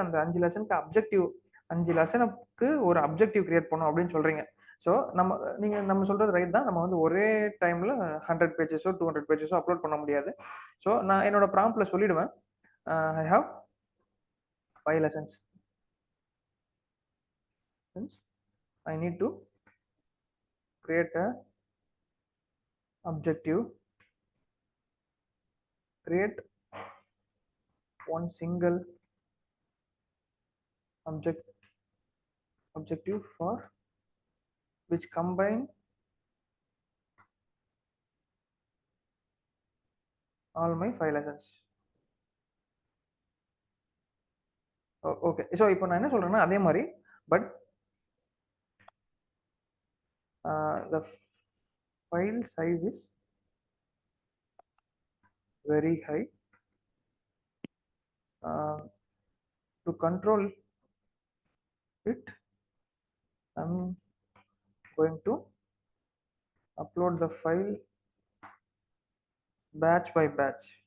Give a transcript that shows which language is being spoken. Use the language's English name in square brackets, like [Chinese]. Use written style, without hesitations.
[Tamil] அந்த 5 லெசனுக்கு அப்ஜெக்டிவ் 5 லெசனுக்கு ஒரு objective create பண்ணும் அப்படின்னு சொல்றீங்க. ஸோ நம்ம சொல்றது ரைட் தான். நம்ம வந்து ஒரே டைம்ல 100 பேஜஸோ 200 பேஜஸோ அப்லோட் பண்ண முடியாது. ஸோ நான் என்னோட ப்ராம்ப்ட்ல சொல்லிடுவேன், [English] I have 5 lessons. I need to create a objective, create one single objective for which combine all my 5 lessons. [Tamil] Okay so இப்போ நான் என்ன சொல்றேன்னா அதே மாதிரி, but [English] the file size is very high. To control it, I'm going to upload the file batch by batch.